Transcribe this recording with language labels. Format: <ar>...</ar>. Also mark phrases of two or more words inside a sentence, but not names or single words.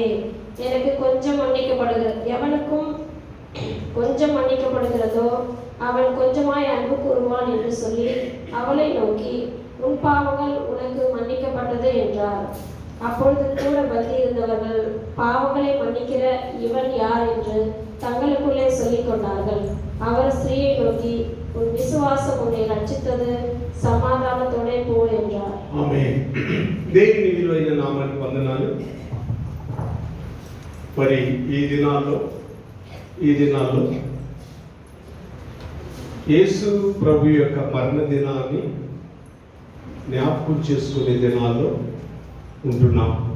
<ta>எனக்கு கொஞ்சம் மன்னிக்கப்படுகிறது, எவனுக்கும் கொஞ்சம் மன்னிக்கப்படுகிறதோ அவன் கொஞ்சமாய் அன்பு கூறுவான் என்று சொல்லி அவளை நோக்கி, உன் பாவங்கள் உனக்கு மன்னிக்கப்பட்டது என்றார். அப்பொழுது கூட பந்தியிருந்தவர்கள், பாவங்களை மன்னிக்கிற இவன் யார் என்று தங்களுக்குள்ளே சொல்லிக் கொண்டார்கள். அவர் ஸ்திரீயை நோக்கி, உன் விசுவாசம் உன்னை ரட்சித்தது,</ta> <te>సమాధానతోనే పో என்றார். ఆమేన్. దేవుని విలువైన నామానికి వందనాలు. మరి ఈ దినాల్లో యేసు ప్రభు యొక్క మరణ దినాన్ని జ్ఞాపకం చేసుకునే దినాల్లో ఉంటున్నాం.</te>